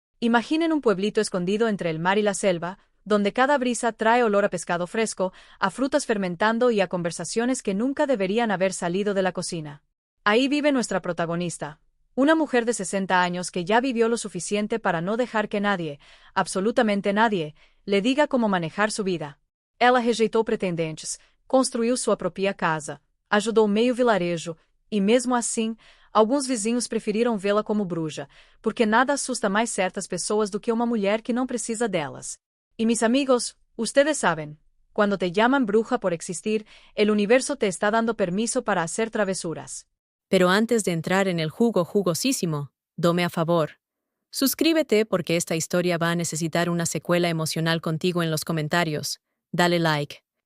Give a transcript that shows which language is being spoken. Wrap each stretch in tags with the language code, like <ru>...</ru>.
<es>Imaginen un pueblito escondido entre el mar y la selva, donde cada brisa trae olor a pescado fresco, a frutas fermentando y a conversaciones que nunca deberían haber salido de la cocina. Ahí vive nuestra protagonista, una mujer de 60 años que ya vivió lo suficiente para no dejar que nadie, absolutamente nadie, le diga cómo manejar su vida.</es> <pt>Ela rejeitou pretendentes, construiu sua própria casa, ajudou meio vilarejo, e mesmo assim, alguns vizinhos preferiram vê-la como bruxa, porque nada assusta mais certas pessoas do que uma mulher que não precisa delas.</pt> <es>Y mis amigos, ustedes saben, cuando te llaman bruja por existir, el universo te está dando permiso para hacer travesuras. Pero antes de entrar en el jugo jugosísimo, dome a favor. Suscríbete porque esta historia va a necesitar una secuela emocional contigo en los comentarios. Dale like.</es>